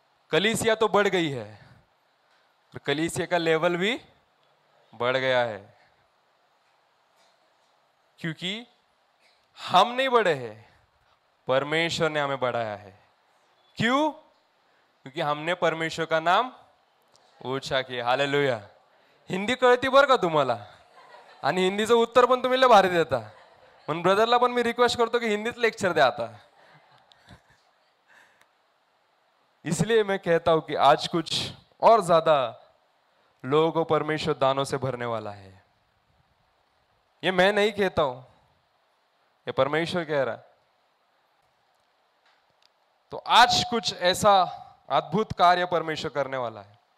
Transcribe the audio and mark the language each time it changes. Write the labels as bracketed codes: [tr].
[hi] कलीसिया तो बढ़ गई है, और कलीसिया का लेवल भी बढ़ गया है, क्योंकि हम नहीं बढ़े हैं, परमेश्वर ने हमें बढ़ाया है। क्यों? क्योंकि हमने परमेश्वर का नाम ऊंचा किया। हालेलुया। [mr] हिंदी कळती बरं का तुम्हाला, आणि हिंदीचं उत्तर पण तुम्ही लय भारी देता, म्हणून ब्रदरला पण मी रिक्वेस्ट करतो की हिंदीत लेक्चर द्या आता। [hi] इसलिए मैं कहता हूं कि आज कुछ और ज्यादा लोगों को परमेश्वर दानों से भरने वाला है। ये मैं नहीं कहता हूं, ये परमेश्वर कह रहा है। तो आज कुछ ऐसा अद्भुत कार्य परमेश्वर करने वाला है।